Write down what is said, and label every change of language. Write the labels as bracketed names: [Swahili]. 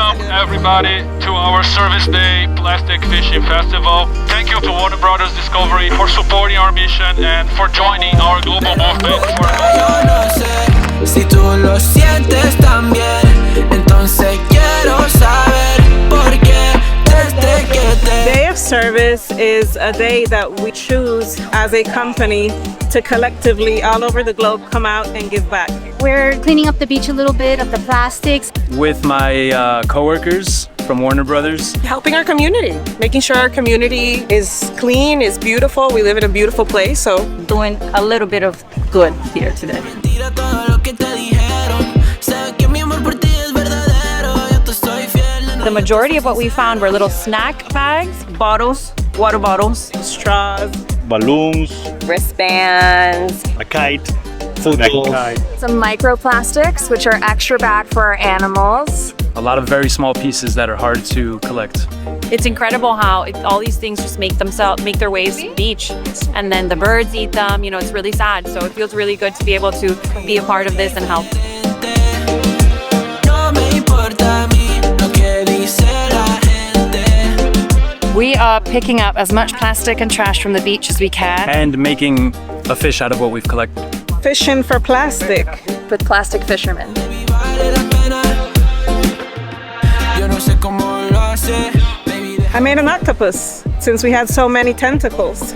[English] everybody to our Service Day Plastic Fishing Festival. Thank you to Warner Brothers Discovery for supporting our mission and for joining our global movement. [Spanish] Yo no sé si tú lo sientes también, entonces quiero saber por qué desde que te [English] Day of Service is a day that we choose as a company to collectively all over the globe come out and give back. We're cleaning up the beach a little bit of the plastics. With my coworkers from Warner Brothers. Helping our community, making sure our community is clean, is beautiful. We live in a beautiful place, so Doing a little bit of good here today. [Spanish] Tira todo lo que te dijeron. Sé que mi amor por ti es verdadero. Yo te soy fiel. [English] The majority of what we found were little snack bags, bottles, water bottles, straws, balloons, wristbands, a kite, food kite. Some microplastics, which are extra bad for our animals. A lot of very small pieces that are hard to collect. It's incredible how all these things just make their ways to the beach, and then the birds eat them. You know, it's really sad. So it feels really good to be able to be a part of this and help. [Spanish] No me importa a mí lo que dice la gente. [English] We are picking up as much plastic and trash from the beach as we can. And making a fish out of what we've collected. fishing for plastic. With Plastic Fisherman. I made an octopus since we had so many tentacles.